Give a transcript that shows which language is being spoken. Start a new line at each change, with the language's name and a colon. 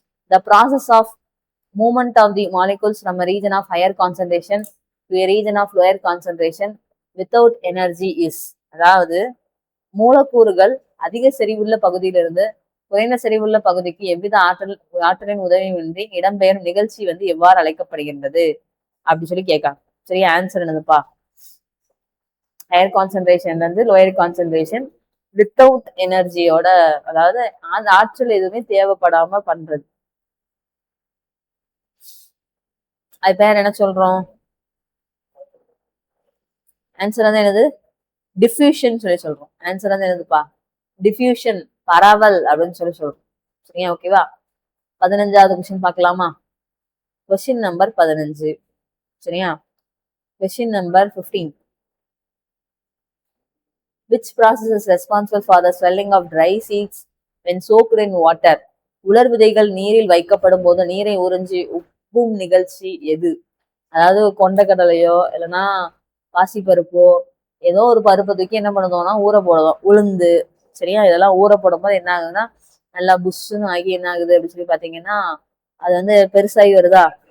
English: The process of movement of the molecules from a region of higher concentration to a region of lower concentration without energy is.
Tamil: அதாவது மூலக்கூறுகள் அதிக செறிவுள்ள பகுதியிலிருந்து குறைந்த செறிவுள்ள பகுதிக்கு எவ்வித ஆற்றலின் உதவியின்றி இடம்பெயரும் நிகழ்ச்சி வந்து எவ்வாறு அழைக்கப்படுகின்றது அப்படின்னு சொல்லி கேட்காங்க. சரியா, ஆன்சர் என்னதுப்பா? ஹையர் கான்சென்ட்ரேஷன்ல இருந்து லோயர் கான்சென்ட்ரேஷன் வித்தவுட் எனர்ஜியோட, அதாவது அந்த ஆற்றல் எதுவுமே தேவைப்படாம பண்றது. அது பேர் என்ன சொல்றோம்? ஆன்சர் வந்து என்னது? டிஃப்யூஷன் சொல்லி சொல்றோம். ஆன்சர் வந்து என்னதுப்பா? டிஃப்யூஷன், பரவல் அப்படின்னு சொல்லி சொல்றோம். சரியா, ஓகேவா? 15வது கொஸ்டின் பார்க்கலாமா? Question number 15. சரியா, question number 15.
English: Which process is responsible for the swelling of dry seeds when soaked in water?
Tamil: உலர் விதைகள் நீரில் வைக்கப்படும் போது நீரை உறிஞ்சி உப்பும் நிகழ்ச்சி எது? அதாவது கொண்டக்கடலையோ இல்லைன்னா பாசிப்பருப்போ ஏதோ ஒரு பருப்பை தூக்கி என்ன பண்ணுதோம்னா ஊற போடுறோம், உளுந்து. சரியா, இதெல்லாம் ஊற போடும் போது என்ன ஆகுதுன்னா நல்லா புஷ்ஷுன்னு ஆகி என்ன ஆகுது அப்படின்னு சொல்லி பாத்தீங்கன்னா அது வந்து பெருசாகி வருதா?